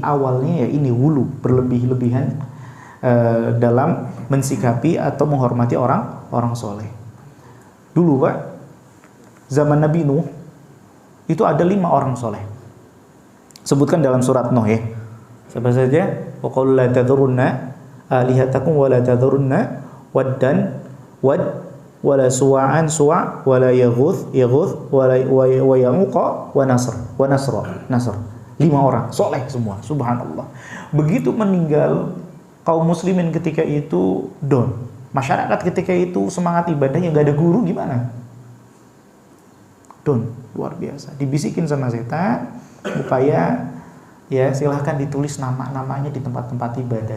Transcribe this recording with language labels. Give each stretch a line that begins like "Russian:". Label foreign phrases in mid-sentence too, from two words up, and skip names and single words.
Indonesian: Awalnya ya ini wulu, berlebih-lebihan dalam mensikapi atau menghormati orang soleh. Dulu Pak, zaman Nabi Nuh itu ada 5 orang soleh. Sebutkan dalam surat Nuh ya. Siapa saja?
Arabic: وقل لا تذرن آلهتكم ولا تذرن ودا ولا سواعا سواع ولا يغوث ولا ويعوق ونسرا.
Indonesian: 5 orang soleh semua, subhanallah. Begitu meninggal kaum muslimin ketika itu down. Masyarakat ketika itu semangat ibadahnya, nggak ada guru, gimana? Down, luar biasa. Dibisikin sama setan supaya ya silahkan ditulis nama-namanya di tempat-tempat ibadah.